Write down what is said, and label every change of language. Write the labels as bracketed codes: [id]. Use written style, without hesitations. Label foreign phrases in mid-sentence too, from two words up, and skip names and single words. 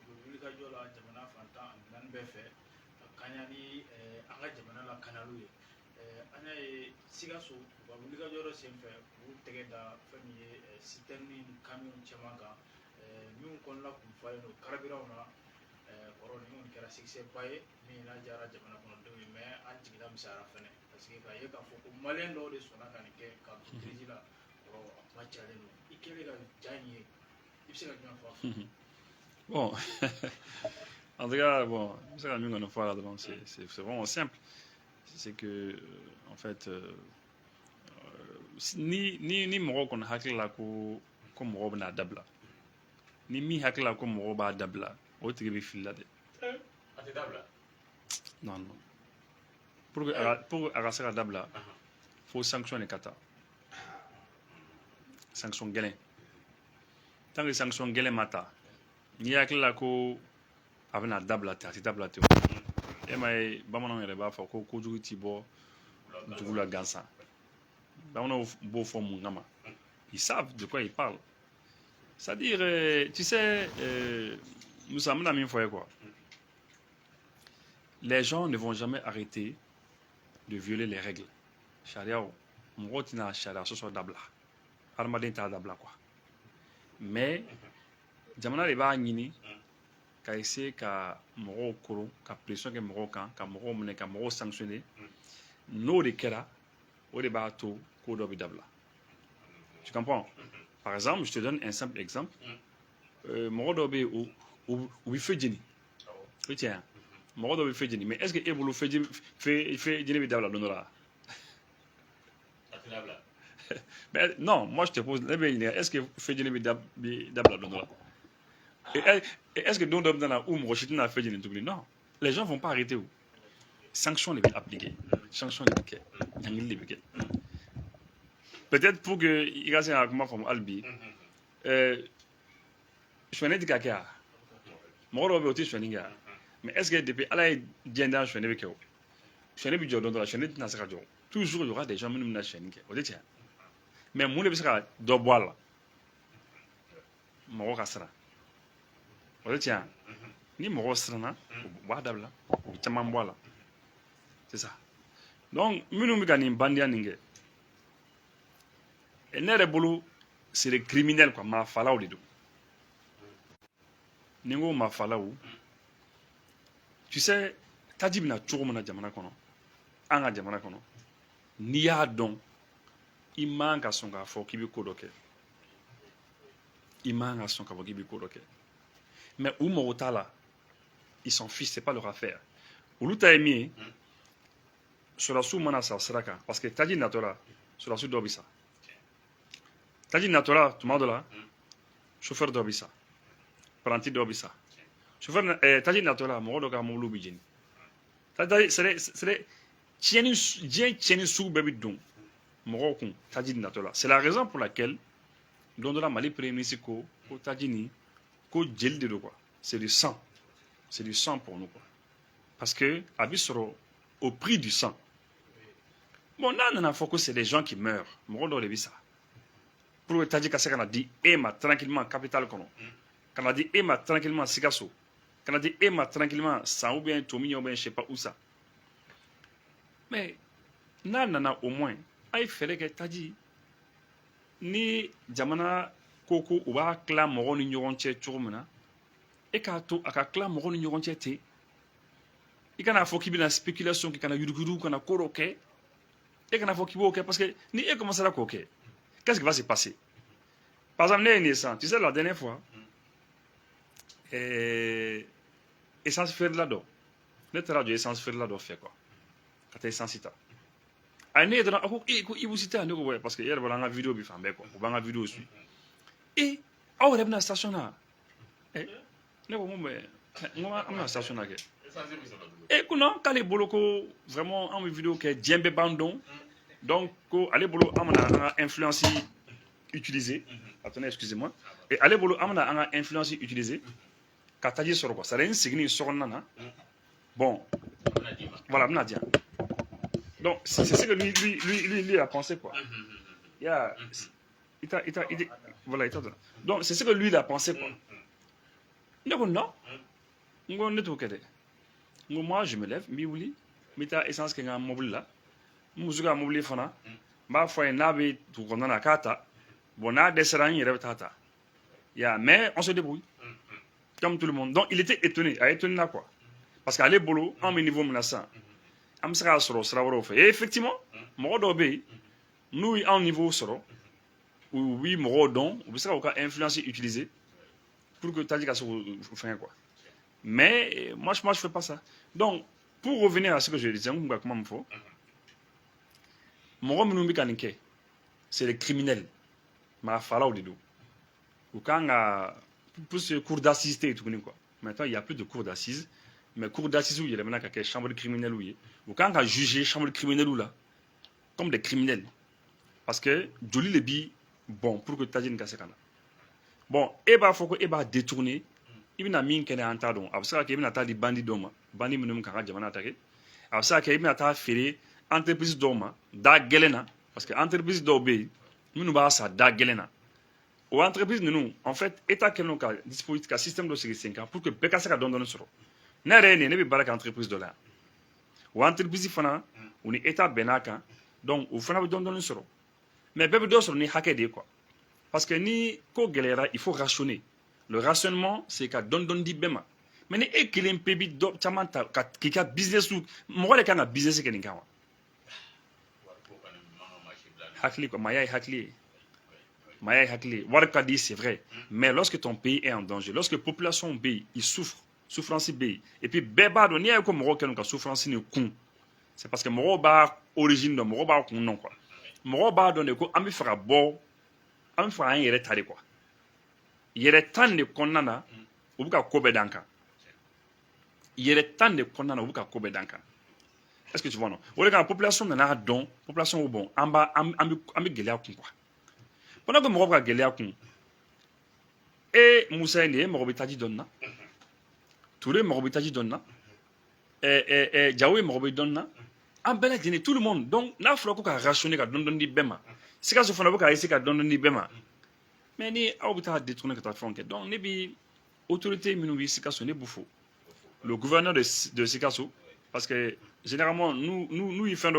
[bm] bɛ wulikajɔ la jamana fantan ani naani bɛɛ fɛ ka kaɲa ni an ka jamana lakanaliw ye an y'a ye Sikaso u ka wulikajɔ dɔ senfɛ u tɛgɛ da fɛn min ye citerne ni camion caman kan minnu kɔnɔna kun falen don carburant na kɔrɔ nin kɔni kɛra succès ba ye min n'a diyara jamana kɔnɔdenw ye mais an jigila misayara fɛnɛ [fr] parce que [bm] k'a ye k'a fɔ ko maliyɛn dɔw de sɔnna ka nin kɛ k'a don crise la kɔrɔ a kuma cayalen don i kɛlen ka ja in ye i bɛ se ka jumɛn fɔ a fɛ. [fr] Bon, en tout cas, bon, c'est la mienne fois là devant, c'est vraiment simple. C'est que, en fait, [bm] ni mɔgɔ kɔni hakili la ko mɔgɔ bɛna dabila ni min hakili la ko mɔgɔ b'a dabila o tigi bɛ fili la dɛ. A tɛ dabila. [fr] Non non. [bm] Pour que a ka se ka dabila fo sanction de ka ta sanction gɛlɛn tant que sanction gɛlɛn ma ta n'i hakili la ko a bɛna dabila ten a tɛ dabila ten e ma ye bamananw yɛrɛ b'a fɔ ko kojugu ti bɔ dugu la gansan bamananw b'o fɔ mun kama [fr] ils savent de quoi ils parlent. C'est-à-dire tu sais [bm] Moussa bɛna min fɔ ye [fr] quoi, les gens ne vont jamais arrêter de violer les règles. [bm] Chariaw mɔgɔw tɛna charia sɔsɔ dabila hadamaden t'a dabila quoi, mais jamana de b'a ɲini ka essayer ka mɔgɔw koron ka pression kɛ mɔgɔw kan ka mɔgɔw minɛ ka mɔgɔw sanctionner n'o de kɛra o de b'a to ko dɔ bɛ dabila. [fr] Tu comprends? Par exemple, je te donne un simple exemple. [bm] Mɔgɔ dɔ bɛ yen u bɛ fɛ jeni o tiɲɛ yan mɔgɔ dɔ bɛ fɛ jeni [fr] mais est-ce que [bm] e bolo fɛ jeni bɛ dabila don dɔ la? [fr] Mais non, moi je te pose, est-ce que Fedjini [bm] bi dabla don la? [fr] Est-ce que [bm] don dɔ bɛ na ou mɔgɔ si tɛna Fedjini tuguni? [fr] Non, les gens vont pas arrêter où. [bm] Sanction de bɛ appliquer, sanction de bɛ kɛ, ɲangili de bɛ kɛ. [fr] Peut-être pour que [bm] i ka se ka kuma faamu hali bi, suɲɛni tɛ ka kɛ a? Mɔgɔ dɔw bɛ yen o tɛ suɲɛni kɛ a? [fr] Mais est-ce que [bm] depuis Ala ye diɲɛ da suɲɛni bɛ kɛ o? Suɲɛni bɛ jɔ don dɔ la, suɲɛni tɛna se ka jɔ. [fr] Toujours il y aura des gens [bm] minnu bɛna suɲɛni kɛ, o de tiɲɛ. Mais mun de bɛ se ka dɔ bɔ a la? Mɔgɔ ka siran, o de tiɲɛ. Ni mɔgɔ siranna u b'a dabila u bɛ caman bɔ a la, [fr] c'est ça. [bm] Donc minnu bɛ ka nin bandiya nin kɛ ne yɛrɛ bolo [fr] c'est des criminels quoi, [bm] maafalaw de don. Ni n ko maafalaw, [fr] tu sais [bm] taji bɛna cogo min na jamana kɔnɔ an ka jamana kɔnɔ n'i y'a dɔn i man ka sɔn k'a fɔ k'i bɛ ko dɔ kɛ, i man ka sɔn k'a fɔ k'i bɛ ko dɔ kɛ, mais u mago t'a la, [fr] ils s'en fichent, c'est pas leur affaire. [bm] Olu ta ye min ye sɔrɔdasiw mana sa sira kan [fr] parce que [bm] taji natɔ la sɔrɔdasi dɔ bɛ sa, taji natɔ la tuma dɔ la chauffeur dɔ bɛ sa, apprenti dɔ bɛ sa, chauffeur taji natɔ la mɔgɔ dɔ ka mobili bɛ jeni, c'est diɲɛ tiɲɛni sugu bɛɛ bɛ don mɔgɔw kun taji natɔ la. [fr] C'est la raison pour laquelle [bm] don dɔ la [fr] Mali premier ministre [bm] ko taji nin ko jeli de don [fr] quoi, c'est du sang, c'est du sang pour nous quoi, parce que [bm] a bɛ sɔrɔ [fr] au prix du sang. [bm] Bon n'a nana fɔ ko [fr] c'est des gens qui meurent [bm] mɔgɔ dɔw de bɛ sa [fr] pour que [bm] taji ka se ka na di e ma tranquillement capitale kɔnɔ kana di e ma tranquillement Sikasso, kana di e ma tranquillement San [fr] ou bien [bm] Tomi [fr] ou bien je sais pas où ça. [bm] Mais nana au moins ay fere ke taji ni jamana koko u b'a tila mɔgɔw ni ɲɔgɔn cɛ cogo min na e k'a to a ka tila mɔgɔw ni ɲɔgɔn cɛ ten i kana fɔ k'i bɛna spéculation kɛ kana yuruguyurugu kana ko dɔ kɛ e kana fɔ k'i b'o kɛ [fr] parce que [bm] ni e commencera k'o kɛ [fr] qu'est-ce qui va se passer par exemple [bm] ne ye nin ye sisan [fr] tu sais la dernière fois [bm] essence feerela dɔ ne taara jɔ essence feerela dɔ fɛ quoi ka taa essence ta a ne ye dɔrɔn a ko ko Ibou si tɛ yan ne ko [fr] ouais parce [bm] que e yɛrɛ b'a dɔn an ka vidéo bi fan bɛɛ quoi u b'an ka vidéo suit aw yɛrɛ bɛna station na ne ko n ko an bɛna station na kɛ ko non k'ale bolo ko vraiment an bɛ vidéo kɛ diɲɛ bɛɛ b'an dɔn donc ko ale bolo an bɛna an ka influence utiliser [fr] attendez excusez-moi et [bm] ale bolo an bɛna an ka influence utiliser ka taji sɔrɔ quoi [fr] c'est à dire [bm] n seginni so kɔnɔna na [fr] bon voilà [bm] bɛna di yan [fr] donc c'est ce que lui a pensé quoi voilà donc c'est ce que lui il a pensé quoi [bm] ne ko non n ko ne t'o kɛ dɛ n ko [fr] moi je me lève [bm] n b'i wuli n bɛ taa essence kɛ n ka mobili la n muso ka mobili fana n b'a fɔ a ye n'a bɛ dugu kɔnɔna na k'a ta bon n'a dɛsɛra n yɛrɛ bɛ taa ta mais [fr] on se débrouille comme tout le monde donc il était étonné a étonné là quoi parce que [bm] ale bolo an bɛ niveau min na sisan an bɛ se k'a sɔrɔ sira wɛrɛw fɛ [fr] et effectivement [bm] mɔgɔ dɔw bɛ yen n'u ye anw niveau sɔrɔ u bɛ mɔgɔw dɔn u bɛ se k'u ka influence utiliser [fr] pour que [bm] taji ka se k'o fɛngɛ quoi [fr] mais moi je fais pas ça donc pour revenir à ce que je disais [bm] n kun ka kuma min fɔ mɔgɔ minnu bɛ ka nin kɛ [fr] c'est les criminels [bm] marafalaw de don u kan ka [fr] plus cour d'assises [bm] tɛ yen tuguni [fr] quoi maintenant il y a plus de cour d'assises mais cour d'assises [bm] yɛlɛmana ka kɛ [fr] chambre criminelle [bm] ye u kan ka [fr] juger chambre criminelle [bm] la [fr] comme des criminels parce que [bm] joli le bi bon [fr] pour que [bm] taji nin ka se ka na bon e b'a fɔ ko e b'a détourner i bɛna min kɛnɛ an t'a dɔn a bɛ se ka kɛ i bɛna taa di bandi dɔw ma bandi minnu kan ka jamana attaquer a bɛ se ka kɛ i bɛna taa feere entreprise dɔw ma da gɛlɛn na [fr] parce que [bm] entreprise dɔw bɛ yen minnu b'a san da gɛlɛn na o entreprise ninnu en [fr] fait état [bm] kɛlen don ka dispositif ka système dɔ sigi sen kan [fr] pour que [bm] bɛɛ ka se ka dɔɔni sɔrɔ ne yɛrɛ ye nin ye ne bɛ baara kɛ entreprise dɔ la yan o entreprise fana u ni état bɛnn'a kan donc o fana bɛ dɔɔni sɔrɔ mais bɛɛ bɛ dɔ sɔrɔ ni hakɛ de ye quoi [fr] parce que [bm] ni ko gɛlɛyara [fr] il faut rationner le rationnement c'est [bm] ka dɔɔni di bɛɛ ma mais ni e kelen pe bi dɔ caman ta k'i ka business mɔgɔ de kan ka business kɛ nin kan wa hakili quoi maya ye hakili ye maya ye hakili ye wari ka di [fr] c'est vrai mais lorsque ton pays est en danger lorsque [bm] population bɛ yen [fr] il souffre [bm] souffrance bɛ yen [fr] et puis [bm] bɛɛ b'a dɔn n'i y'a ye ko mɔgɔw kɛlen ka souffrance ni kun [fr] c'est parce que [bm] mɔgɔw b'a origine dɔn mɔgɔw b'a kun dɔn quoi mɔgɔw b'a dɔn de ko an bɛ fɛ ka bɔ an bɛ fɛ k'an yɛrɛ ta de quoi yɛrɛ tan de kɔnɔna na u bɛ ka ko bɛɛ d'an kan yɛrɛ tan de kɔnɔna na u bɛ ka ko bɛɛ d'an kan [fr] est-ce que tu vois non [bm] o de kama population nana dɔn population ko bon an bɛ gɛlɛya kun quoi [fr] pendant que [bm] mɔgɔ bɛ ka gɛlɛya kun Musa ye nin ye mɔgɔ bɛ taji dɔn na Touré mɔgɔ bɛ taji dɔn na Diawo ye mɔgɔ bɛ dɔn na an bɛɛ lajɛlen [fr] tout le monde donc [bm] n'a fɔra ko ka rationner ka dɔɔni di bɛɛ ma Sikaso fana bɛ ka essayer ka dɔɔni di bɛɛ ma mais ni aw bɛ taa détourner ka taa fɛnw kɛ donc ne bi autorité minnu bɛ Sikaso ne b'u fo [fr] le gouverneur de [bm] Sikaso [fr] parce que généralement nous [bm] ye fɛn dɔw